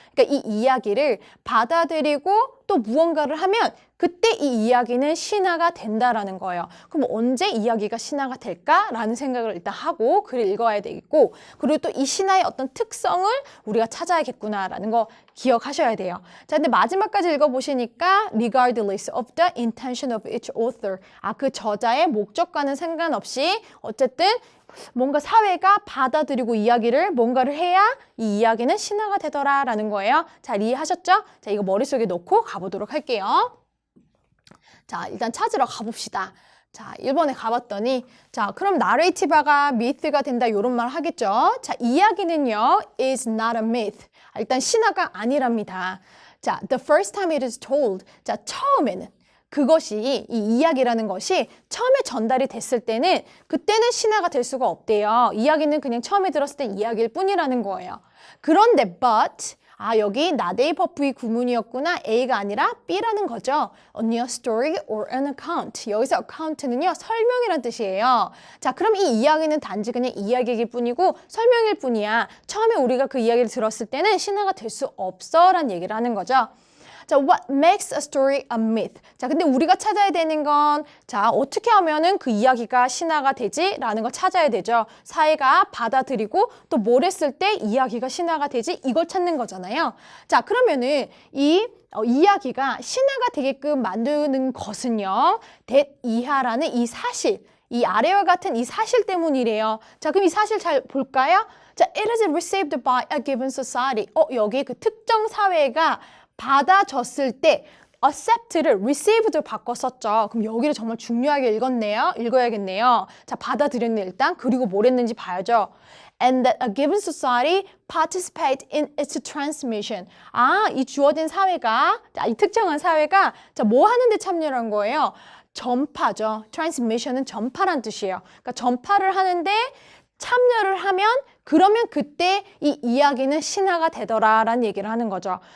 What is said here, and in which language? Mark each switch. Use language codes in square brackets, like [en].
[ko] 그러니까 이 이야기를 받아들이고 또 무언가를 하면 그때 이 이야기는 신화가 된다라는 거예요. 그럼 언제 이야기가 신화가 될까라는 생각을 일단 하고 글을 읽어야 되겠고 그리고 또 이 신화의 어떤 특성을 우리가 찾아야겠구나라는 거 기억하셔야 돼요. 자, 근데 마지막까지 읽어보시니까 [en] regardless of the intention of each author. [ko] 그 저자의 목적과는 상관없이 어쨌든 뭔가 사회가 받아들이고 이야기를 뭔가를 해야 이 이야기는 신화가 되더라라는 거예요. 잘 이해하셨죠? 자, 이거 머릿속에 넣고 가보도록 할게요. 자, 일단 찾으러 가봅시다. 자, 1번에 가봤더니 자, 그럼 나레이티브가 myth가 된다 이런 말 하겠죠? 자, 이야기는요 [en] is not a myth. [ko] 일단 신화가 아니랍니다. [en] 자, the first time it is told. [ko] 자, 처음에는 그것이 이 이야기라는 것이 처음에 전달이 됐을 때는 그때는 신화가 될 수가 없대요. 이야기는 그냥 처음에 들었을 땐 이야기일 뿐이라는 거예요. 그런데 but 여기 나데이 버프의 구문이었구나. A가 아니라 B라는 거죠. [en] A new story or an account. [ko] 여기서 account는요. 설명이란 뜻이에요. 자, 그럼 이 이야기는 단지 그냥 이야기일 뿐이고 설명일 뿐이야. 처음에 우리가 그 이야기를 들었을 때는 신화가 될 수 없어 라는 얘기를 하는 거죠. [en] 자, what makes a story a myth? [ko] 자, 근데 우리가 찾아야 되는 건, 자, 어떻게 하면은 그 이야기가 신화가 되지? 라는 걸 찾아야 되죠. 사회가 받아들이고 또 뭘 했을 때 이야기가 신화가 되지? 이걸 찾는 거잖아요. 자, 그러면은 이 이야기가 신화가 되게끔 만드는 것은요, that 이하라는 이 사실, 이 아래와 같은 이 사실 때문이래요. 자, 그럼 이 사실 잘 볼까요? [en] 자, it is received by a given society. [ko] 여기 그 특정 사회가 받아줬을 때 accept를 received로 바꿨었죠. 그럼 여기를 정말 중요하게 읽어야겠네요. 자, 받아들였네 일단. 그리고 뭘 했는지 봐야죠. [en] And that a given society participate in its transmission. [ko] 이 주어진 사회가, 이 특정한 사회가 자, 뭐 하는데 참여를 한 거예요? 전파죠. transmission은 전파란 뜻이에요. 그러니까 전파를 하는데 참여를 하면 그러면 그때 이 이야기는 신화가 되더라라는 얘기를 하는 거죠.